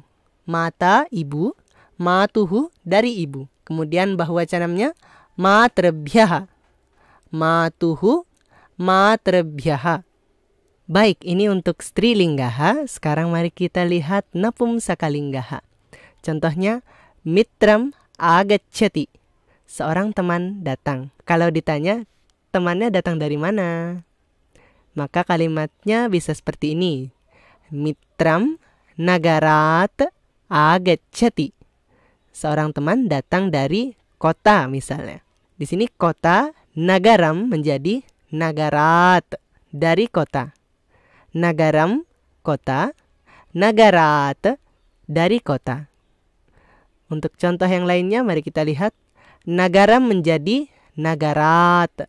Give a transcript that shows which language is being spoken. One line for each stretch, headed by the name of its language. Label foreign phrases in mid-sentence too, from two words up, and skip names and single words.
Indonesian: Mata ibu. Matuhu dari ibu. Kemudian bahwacanamnya matrabhyaha.
Sanskrit: Matuhu matrabhyaha.
Indonesian: Baik, ini untuk strilinggaha. Sekarang mari kita lihat napumsakalinggaha. Contohnya
Sanskrit: mitram agacchati.
Indonesian: Seorang teman datang. Kalau ditanya temannya datang dari mana, maka kalimatnya bisa seperti ini.
Sanskrit: Mitram nagarat agacchati.
Indonesian: Seorang teman datang dari kota misalnya. Di sini kota, nagaram menjadi nagarat, dari kota. Nagaram kota, nagarat dari kota. Untuk contoh yang lainnya mari kita lihat. Nagaram menjadi nagarat.